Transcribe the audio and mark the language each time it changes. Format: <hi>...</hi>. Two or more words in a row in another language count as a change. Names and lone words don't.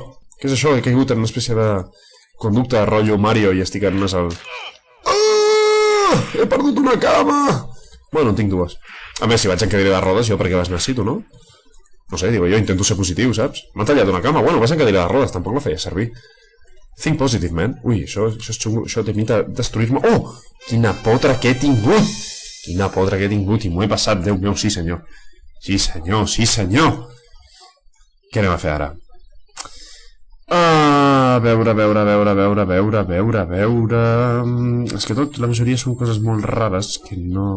<ca>He caigut en una espècie de conducta rotllo Mario i estic en unes al... He perdut una cama! Bueno, en tinc dues. A més, si vaig en cadira de rodes, jo perquè les necessito, no? No sé, digo jo, intento ser positiu, saps? M'ha tallat una cama, bueno, vas en cadira de rodes, tampoc la feia servir.</ca> <en>Think positive, man.</en> <ca>Ui, això és xungo, això t'imita destruir-me. Oh! Quina potra que he tingut! I m'ho he passat, Déu meu, sí senyor. Sí senyor. Què anem a fer ara? A veure. És que tot, la majoria són coses molt rares que no...</ca>